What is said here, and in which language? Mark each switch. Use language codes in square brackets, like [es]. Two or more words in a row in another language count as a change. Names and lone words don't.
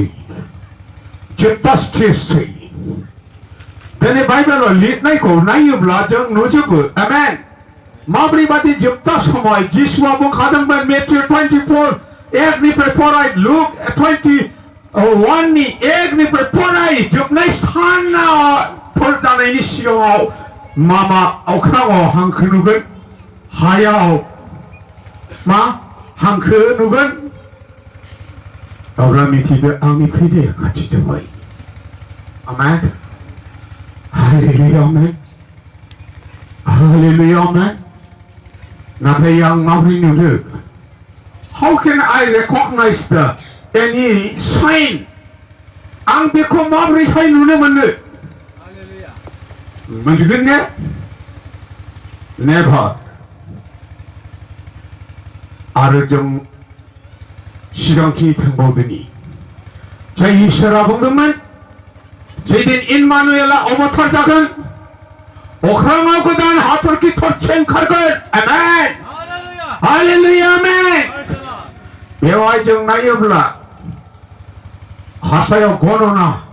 [brx] जोबथा स्टेजसै दिनै बाइबेलाव लिरनायखौ नायोब्ला जों नुजोबो आमेन माब्रैबादि जोबथा समय जिसुआ बुंखादोंमोन मेथ्यु 24 एकनिफ्राय फराय लुक 21 नि एकनिफ्राय फराय जोबनाय सानाव फोर जानायनि सिगाङाव मामा अख्राङाव हांखो नुगोन हायाव मा हांखो नुगोन अब्ला मिथिदो आंनि फैनाया खाथि जाबाय आमेन हालेलुया आमेन हालेलुया आमेन नाथाय आं माबोरै नुदो [en] how can I recognize any sign [brx] आं बेखौ माबोरैहाय नुनो मोनो [en] Hallelujah. [brx] मोनगोन ने never. आरो जों सिगांथि थांबावदोनि जाय इसोरा बुंदोंमोन जेदिन इम्मानुएलआ अबतार जागोन अख्राङाव गोदान हाथरखि थरसे ओंखारगोन आमेन हालेलुया आमेन बेवहाय जों नायोब्ला हासायाव गणना